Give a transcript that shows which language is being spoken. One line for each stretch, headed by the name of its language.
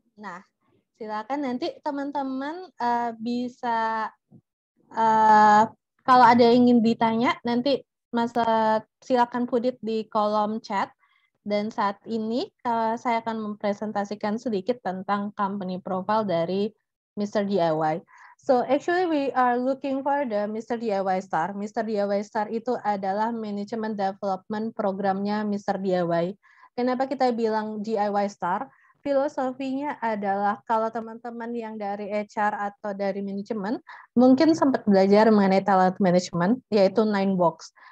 Indonesian: Nah, silakan nanti teman-teman bisa kalau ada yang ingin ditanya nanti silakan
English: put it
Indonesian: di kolom chat. Dan saat ini saya akan mempresentasikan sedikit tentang company profile dari Mr. DIY.
English: So actually we are looking for the Mr. DIY Star. Mr.
Indonesian: DIY Star itu adalah management development programnya Mr. DIY. Kenapa kita bilang DIY Star? Filosofinya adalah kalau teman-teman yang dari HR atau dari manajemen mungkin sempat belajar mengenai talent management, yaitu 9box.